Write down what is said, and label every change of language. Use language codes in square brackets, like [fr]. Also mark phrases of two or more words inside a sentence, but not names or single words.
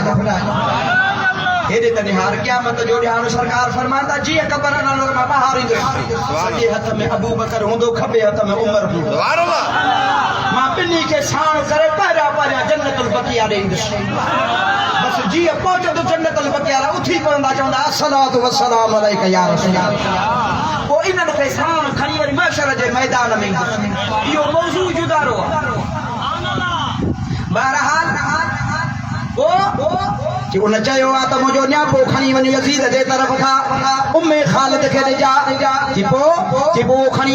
[sd] हेॾे त ॾिहाड़ क़यामत जो ॾिहाड़ सरकार फरमाईंदा जीअं क़बर नालो मां ॿाहिर ईंदुसि सॼे हथ में अबू बकर हूंदो खॿे हथ में उमर हूंदो मां ॿिन्ही खे साण करे पहिरियां पहिरियां जन्नतुल बक़िया ॾींदुसि बस जीअं पहुचंदो जन्नतुल बक़िया उथी पवंदा चवंदा [ar] الصلاة والسلام عليك يا رسول [sd] पोइ इन्हनि खे साण खणी वरी महशर जे मैदान में इहो मौज़ू जुदारो आहे बहरहाल कि उन चयो आहे त मुंहिंजो न्यापो खणी वञी यज़ीद जे तरफ़ खां उम्मे खालिद खे ॾिजा कि पोइ खणी